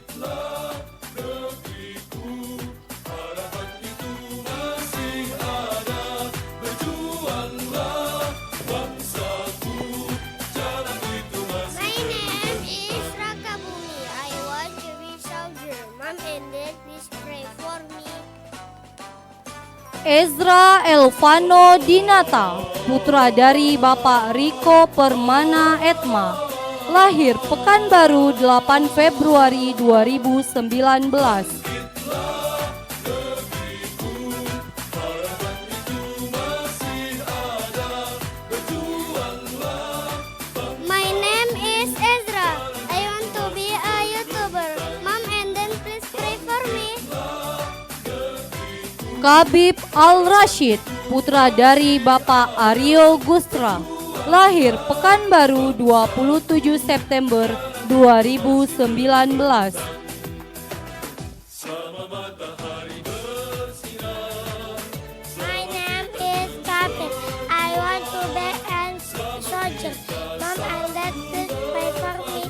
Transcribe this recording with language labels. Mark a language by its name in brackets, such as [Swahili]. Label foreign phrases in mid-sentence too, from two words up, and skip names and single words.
[English] My name is Rakabumi. I want to be soldier. Mom and dad, please pray for me. [Indonesian] Ezra Elvano Dinata, putra dari Bapak Riko Permana Etma. Lahir Pekanbaru 8 Februari 2019. [English] My name is Ezra. I want to be a YouTuber. Mom and dad, please pray for me. [Indonesian] Kabib Al-Rashid, putra dari Bapak Aryo Gustra. Lahir Pekanbaru 27 September 2019. [English] My name is Kapit. I want to be a soldier. Mom and dad, please pray for me.